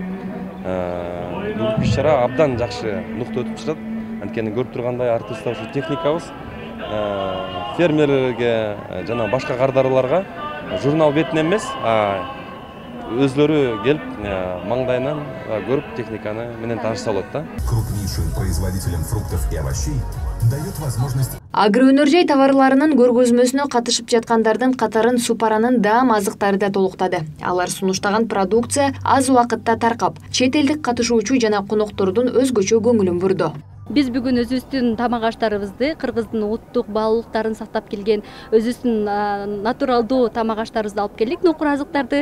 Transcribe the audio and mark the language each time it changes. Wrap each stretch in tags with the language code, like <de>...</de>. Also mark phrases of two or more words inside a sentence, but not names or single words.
<ky>Бүгүнкү иш-чара абдан жакшы нукта өтүп чыгат. Анткени көрүп тургандай артыбызда ушу техникабыз фермерлерге жана башка кардарларга журнал бетинен эмес, өзлөрү келип маңдайынан көрүп техниканы менен таанышса болот да.</ky> <ru>Крупнейшим производителем фруктов и овощей дает возможность.</ru> <ky>Агроөнөр товарларынын көргөзмөсүнө катышып жаткандардын катарын Супаранын даам азыктары да толуктады. Алар сунуштаган продукция аз убакытта таркап, чет элдик катышуучу жана коноктордун өзгөчө көңүлүн бурду. Биз бүгүн өзүбүздүн тамак аштарыбызды, Кыргыздын улуттук баалуулуктарын сактап келген өзүбүздүн натуралдуу тамак аштарыбызды алып келдик, нокур азыктарды.</ky>